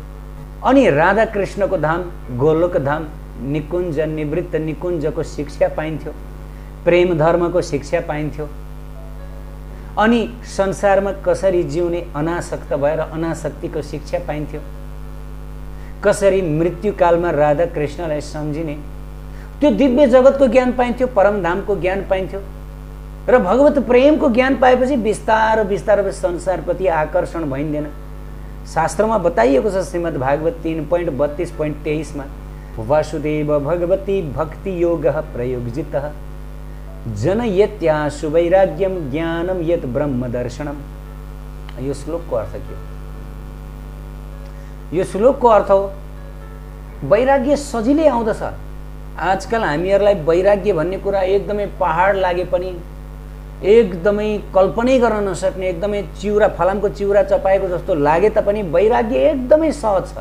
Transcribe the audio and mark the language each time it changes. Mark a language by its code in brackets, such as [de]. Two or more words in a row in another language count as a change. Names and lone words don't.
[ne] अनि राधा कृष्णको धाम गोलोक धाम निकुञ्ज निवृत्त निकुञ्जको शिक्षा पाइन्थ्यो, प्रेम धर्मको शिक्षा पाइन्थ्यो, अनि संसारमा कसरी जिउने अनासक्त भएर अनासक्तिको शिक्षा पाइन्थ्यो, कसरी मृत्युकालमा राधा कृष्णलाई सम्झिने त्यो दिव्य जगतको ज्ञान पाइन्थ्यो, परमधामको ज्ञान पाइन्थ्यो। र भगवत प्रेमको ज्ञान पाएपछि बिस्तार बिस्तार संसारप्रति आकर्षण भइँदैन। शास्त्रमा बताइएको छ श्रीमद् भागवत 3.32.23 मा, [sa] वासुदेव भगवती भक्ति योग प्रयोगजितः जनयत्याशु वैराग्यम ज्ञानम यत ब्रह्म दर्शनम। [ne] यो श्लोकको अर्थ के हो? यो श्लोकको अर्थ हो वैराग्य सजिलै आउँदछ। आजकल हामीहरूलाई वैराग्य भन्ने कुरा एकदमै पहाड लागे पनि, एकदमै कल्पनै गर्न नसक्ने, एकदमै चिउरा फलामको चिउरा चपाएको जस्तो लागे तापनि वैराग्य एकदमै सहज छ।